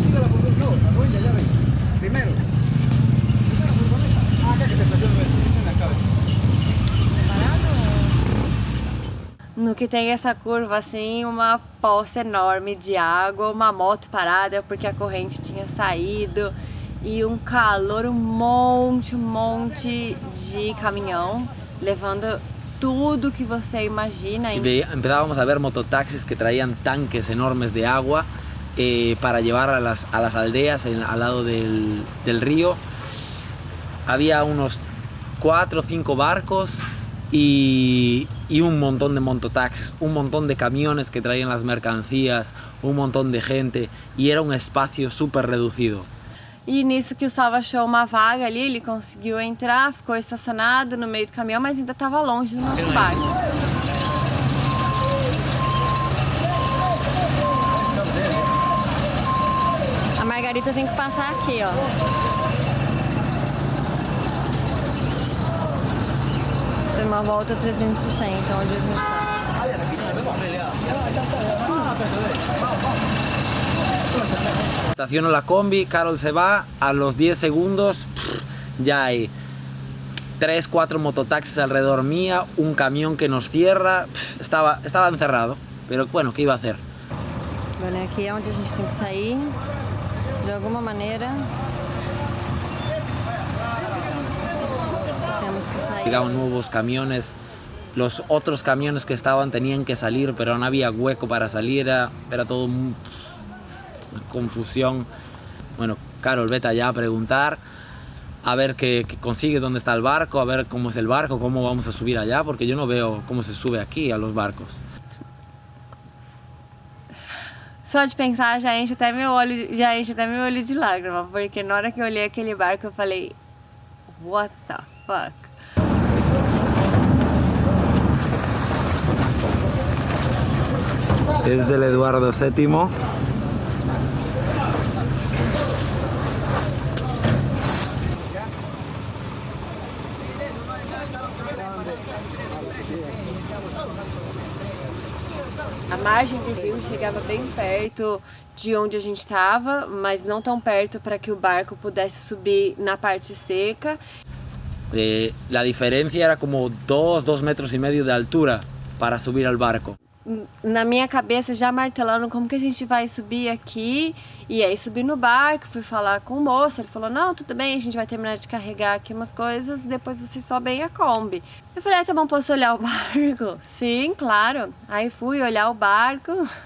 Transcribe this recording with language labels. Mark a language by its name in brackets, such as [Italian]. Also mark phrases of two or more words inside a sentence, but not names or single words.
[Spanish] Primero. Acá que te estaciona acá. [Portuguese] No que tem essa curva assim, uma poça enorme de água, uma moto parada porque a corrente tinha saído e um calor, um monte de caminhão levando tudo que você imagina. [Spanish] Y empezábamos a ver mototaxis que traían tanques enormes de agua para llevar a las aldeas al lado del río. Había unos 4 o 5 barcos y un montón de mototaxis, un montón de camiones que traían las mercancías, un montón de gente y era un espacio súper reducido. [Portuguese] E nisso que o Salva achou uma vaga ali, ele conseguiu entrar, ficou estacionado no meio do caminhão, mas ainda estava longe do nosso barco. A Margarita tem que passar aqui, ó. Tem uma volta 360, onde a gente tá. [Spanish] Estaciono la combi, Carol se va, a los 10 segundos ya hay 3, 4 mototaxis alrededor mía, un camión que nos cierra, estaba encerrado, pero bueno, ¿qué iba a hacer? Bueno, [Portuguese] aqui é onde a gente tem que sair, de alguma maneira. Temos que sair. [Spanish] Llegaban nuevos camiones los otros camiones que estaban tenían que salir, pero no había hueco para salir, era todo una confusión. Bueno, Carol, vete allá a preguntar, a ver qué consigues, dónde está el barco, a ver cómo es el barco, cómo vamos a subir allá, porque yo no veo cómo se sube aquí a los barcos. [Portuguese] Só de pensar já enche até meu olho de lágrima, porque na hora que eu olhei aquele barco eu falei, [English] what the fuck? [Spanish] Es del Eduardo VII. [Portuguese] A margem do rio chegava bem perto de onde a gente estava, mas não tão perto para que o barco pudesse subir na parte seca. [Spanish] La diferencia era como 2 metros y medio de altura para subir al barco. [Portuguese] Na minha cabeça já martelando como que a gente vai subir aqui. E aí subi no barco, fui falar com o moço, ele falou, não, tudo bem, a gente vai terminar de carregar aqui umas coisas e depois você sobe aí a Kombi. Eu falei, ah, tá bom, posso olhar o barco? Sim, claro. Aí fui olhar o barco.